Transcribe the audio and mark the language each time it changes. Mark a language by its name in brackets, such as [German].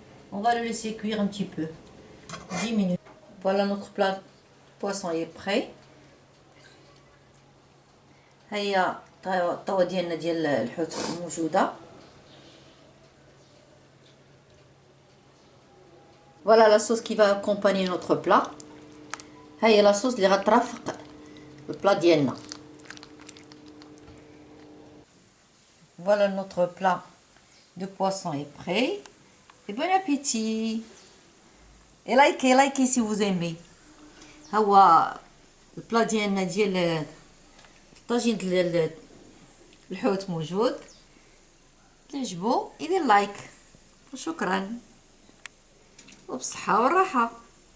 [French] On va le laisser cuire un petit peu. 10 minutes. Voilà, notre plat poisson est prêt. [Arabic] هيا الطاوة ديالنا ديال الحوت موجودة. [French] Voilà la sauce qui va accompagner notre plat. [Arabic] هيا [French] la sauce [Arabic] اللي غترافق البلا ديالنا. [French] Voilà, notre plat de poisson est prêt. Et bon appétit. Et likez si vous aimez. [Arabic] هو البلا ديالنا ديال الطاجين ديال الحوت موجود. تعجبو يدير لايك. وشكرا وبصحة والراحة.